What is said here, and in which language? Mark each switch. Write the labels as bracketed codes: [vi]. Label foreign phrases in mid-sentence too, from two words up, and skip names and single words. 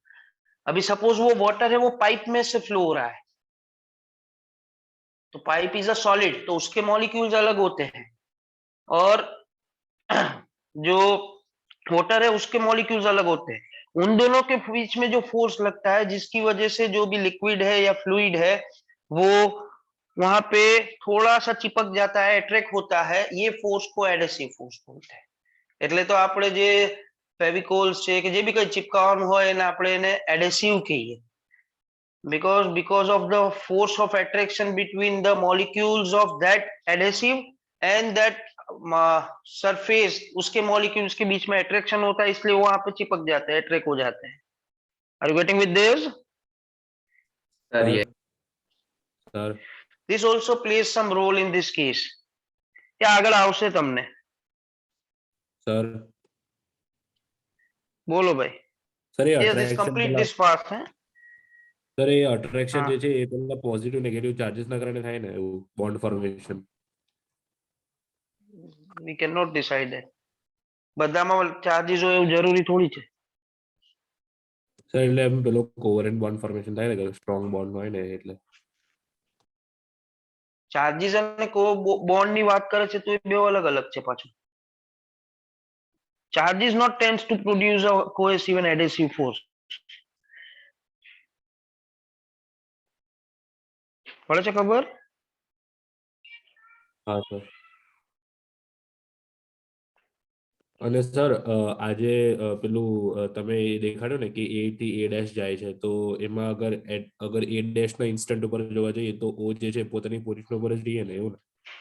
[hi] अभी सपोज वो वाटर है, वो पाइप में से फ्लो हो रहा है, तो [en] pipe is a solid, [hi] तो उसके मॉलिक्यूल्स अलग होते हैं, और जो वाटर है उसके मॉलिक्यूल्स अलग होते हैं. उन दोनों के बीच में जो फोर्स लगता है, जिसकी वजह से जो भी लिक्विड है या फ्लूइड है वो वहां पे थोड़ा सा चिपक जाता है, अट्रैक्ट होता है, ये फोर्स को [en] adhesive force [hi] बोलते हैं. [gu] એટલે તો આપણે જે ફેવિકોલ્સ છે કે જે બી કઈ ચિપકાવવાનું હોય એને આપણે એને એડેસિવ કહીએ, [en] because of the force of attraction between the molecules of that adhesive and that [hi] सरफेस, उसके मॉलिक्यूल्स के बीच में अट्रैक्शन होता है, इसलिए वहां पे चिपक जाते हैं, अट्रैक्ट हो जाते हैं. [en] Are you getting with this? Sir, yeah. [gu] સર [en] This also plays some role in this case. [gu] क्या આગળ આવશે તમને? સર બોલો ભાઈ. સર એ [en] Yes, this attraction complete [gu] પેલા [en] this part है. [gu] સર એ attraction હા. જે છે એ પેલા [en] positive negative charges [gu] ના કારણે થાય ને એવું [en] bond formation. We cannot decide that. [gu] બધામાં ચાર્જીસ હોય એવું જરૂરી થોડી છે. સર એટલે એમ પેલો [en] covalent bond formation [gu] થાય ને [en] strong bond [gu] હોય ને એટલે. ચાર્જીસ અને બોન્ડ ની વાત કરે છે તો એ બે અલગ અલગ છે પાછું. [en] Charges not tends to produce a cohesive and adhesive force. [gu] પડે છે ખબર? હા સર. અને સર આજે પેલું તમે એ દેખાડ્યું ને કે એ થી એ ડેશ જાય છે, તો એમાં અગર એ ડેશ ના ઇન્સ્ટન્ટ ઉપર જોવા જઈએ તો ઓ જે છે પોતાની પોઝિશન ઉપર જ રહીએ ને, એવું ને?